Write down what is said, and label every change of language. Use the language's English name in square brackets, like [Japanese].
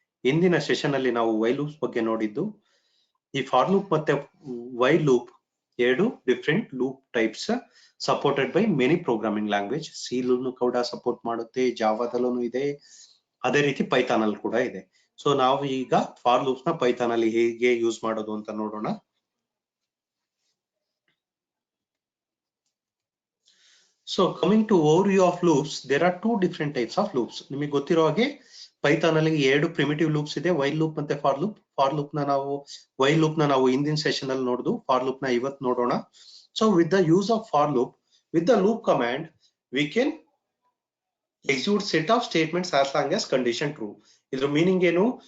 [Kannada] ಇಂದಿನ ಸೆಷನ್ ಅಲ್ಲಿ ನಾವು ವೈಲ್ ಲೂಪ್ಸ್ ಬಗ್ಗೆ ನೋಡಿದ್ದು. ಈ ಫಾರ್ ಲೂಪ್ ಮತ್ತೆ ವೈಲ್ ಲೂಪ್ ಎರಡು different loop types [English] Supported by many programming language. [Kannada] C ಕೂಡ ಸಪೋರ್ಟ್ ಮಾಡುತ್ತೆ, ಜಾವಾದಲ್ಲೂ ಇದೆ, ಅದೇ ರೀತಿ ಪೈಥಾನ್ ಅಲ್ಲಿ ಕೂಡ ಇದೆ. ಸೊ ನಾವು ಈಗ ಫಾರ್ ಲೂಪ್ಸ್ ನ ಪೈಥಾನ್ ಅಲ್ಲಿ ಹೇಗೆ ಯೂಸ್ ಮಾಡೋದು ಅಂತ ನೋಡೋಣ. [English] So coming to overview of loops, there are two different types of loops. [Kannada] ನಿಮಗೆ ಗೊತ್ತಿರೋ ಹಾಗೆ ಪೈಥಾನ್ ಅಲ್ಲಿ ಎರಡು ಪ್ರಿಮಿಟಿವ್ ಲೂಪ್ಸ್ ಇದೆ, ವೈಲ್ ಲೂಪ್ ಮತ್ತೆ ಫಾರ್ ಲೂಪ್. ಫಾರ್ ಲೂಪ್ ನ ನಾವು ವೈಲ್ ಲೂಪ್ ನ ನಾವು ಹಿಂದಿನ ಸೆಷನ್ ಅಲ್ಲಿ ನೋಡಿದ್ವು, ಫಾರ್ ಲೂಪ್ ನ ಇವತ್ತು ನೋಡೋಣ. [English] So with the use of for loop, with the loop command we can execute set of statements as long as condition true. [Kannada] ಇದ್ರ ಮೀನಿಂಗ್ ಏನು?